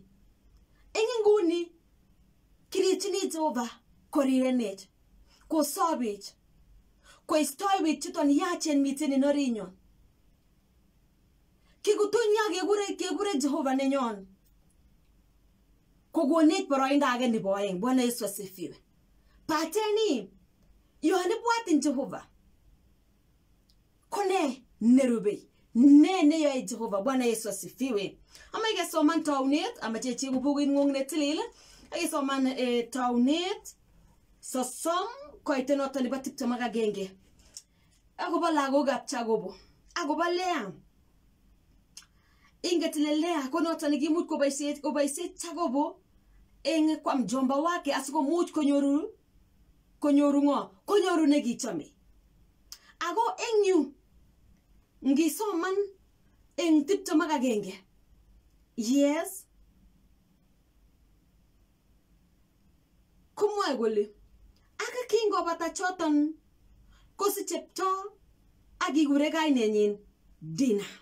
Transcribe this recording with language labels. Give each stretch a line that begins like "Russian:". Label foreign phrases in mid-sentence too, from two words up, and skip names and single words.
Kalenjin: Enginguni kiritini Jehova korirenet. Ko sobet. Ko istoiwit chuton yachen miten en orinyon. Kikutunya kekure Jehova nenyon. Kogonech boroindo age nebo oeng.
Swahili: Bwana Yesu asifiwe.
Kalenjin: Pateni yon ibwatin Jehova. Kone nerube. Ne neyoe Jehova.
Swahili: Bwana Yesu asifiwe.
Kalenjin: Amaike soman taunet amache chi kubugin ngong netilil. Age soman taunet sosom koite noton nebo 21. Agobo lagokab Jakobo. Agobo Lea. Inget ile Lea ko noton nekimuch koboisie Jakobo eng
Swahili: kwa mjomba wake
Kalenjin: asikomuch konyoru ngo? Konyoru nekichome. Ago eng yu ngisoman eng 21. Yes. Kumwae kole aka kingobata choton kosichepto akikure kainenyin Dina.